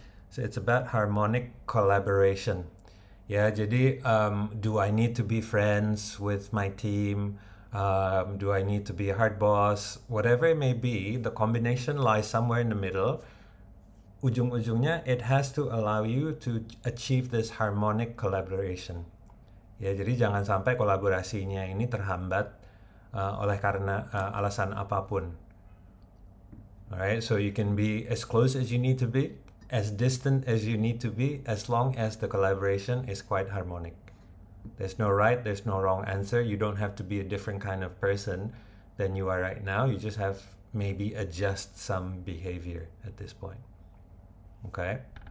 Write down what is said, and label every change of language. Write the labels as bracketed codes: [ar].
[en] So it's about harmonic collaboration. [id] Ya, jadi [en] do I need to be friends with my team? Do I need to be a hard boss? Whatever it may be, the combination lies somewhere in the middle. [id] Ujung-ujungnya, [en] it has to allow you to achieve this harmonic collaboration. [id] Ya, jadi jangan sampai kolaborasinya ini terhambat oleh karena alasan apapun. [en] Alright, so you can be as close as you need to be, as distant as you need to be, as long as the collaboration is quite harmonic. There's no right, there's no wrong answer. You don't have to be a different kind of person than you are right now. You just have maybe adjust some behavior at this point. Okay?